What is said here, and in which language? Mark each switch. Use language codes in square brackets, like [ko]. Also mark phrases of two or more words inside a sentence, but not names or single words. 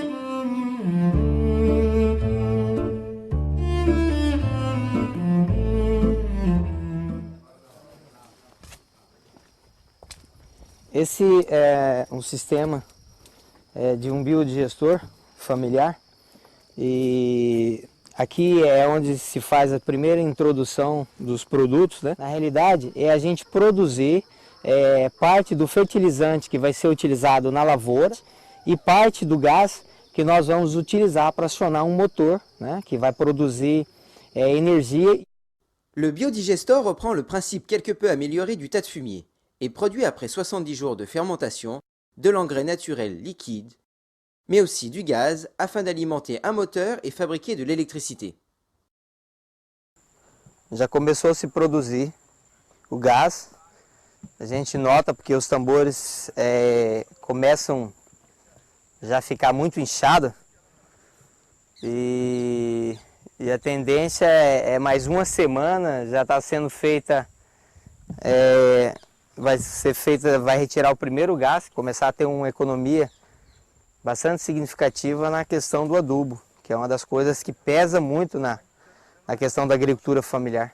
[pt] Esse é um sistema de um biodigestor familiar e aqui é onde se faz a primeira introdução dos produtos, né? Na realidade é a gente produzir parte do fertilizante que vai ser utilizado na lavoura e parte do gás que nós vamos utilizar para acionar um motor, né? Que vai produzir énergie. [fr] Le biodigestor reprend le principe quelque peu amélioré du tas de fumier et produit après 70 jours de fermentation de l'engrais naturel liquide mais aussi du gaz afin d'alimenter un moteur et fabriquer de l'électricité. [pt] Já começou a se produzir o gás. A gente nota porque os tambores começam já a ficar muito inchados e a tendência é mais uma semana, já está sendo feita, vai retirar o primeiro gás, começar a ter uma economia bastante significativa na questão do adubo, que é uma das coisas que pesa muito na questão da agricultura familiar.